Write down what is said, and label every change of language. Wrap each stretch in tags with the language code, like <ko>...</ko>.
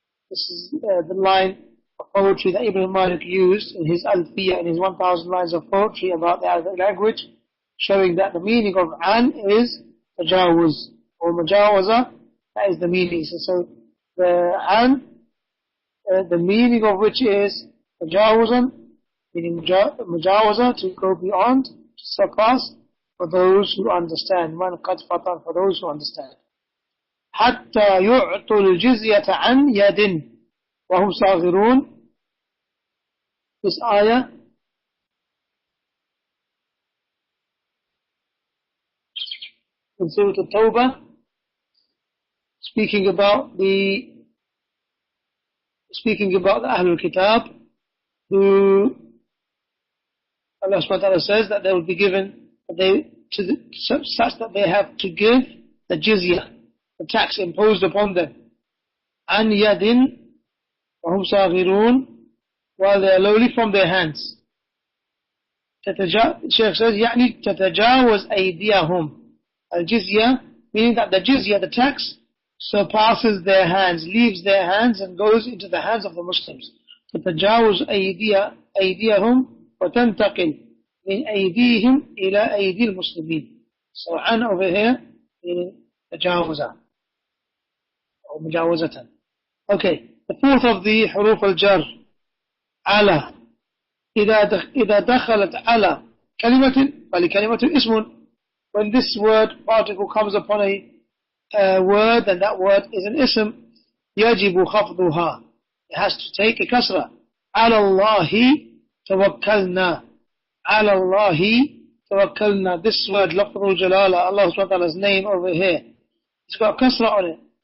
<en>This is the line of poetry that Ibn Malik used in his Alfiyyah, in his 1,000 lines of poetry about the Arabic language, showing that the meaning of an is tajawuz or mujawaza. That is the meaning. So the an, the meaning of which is tajawuzan, meaning mujawaza, to go beyond, to surpass, for those who understand. Man qad fatan, for those who understand.</en> <ar>حتى يعطوا الجزية عن يد وهم صاغرون.</ar> <en>This ayah in Surah At-Tawbah, speaking about the Ahlul Kitab, who Allah subhanahu wa ta'ala says that they will be given, such that they have to give the jizya, the tax imposed upon them. An yadin wa hum saghirun, while they are lowly from their hands. Shaykh says,</en> <ar>يعني تتجاوز أيديهم.</ar> <en>Al-jizya, meaning that the jizya, the tax, surpasses their hands, leaves their hands and goes into the hands of the Muslims.</en> <ar>تتجاوز أيديهم وتنتقل من أيديهم إلى أيدي المسلمين.</ar> <en>So an over here meaning تجاوزا or مجاوزة. Okay, the fourth of the حروف الجر على.</en> <ar>إذا دخلت على كلمة فلكلمة اسم.</ar> <en>When this word particle comes upon a word, and that word is an ism,</en> <ar>يجب خفضها.</ar> <en>It has to take a kasra.</en> <ar>على الله توكلنا. على الله توكلنا.</ar> <en>This word, لفظ الجلالة, Allah subhanahu wa ta'ala's name over here, it's got a kasra on it.</en>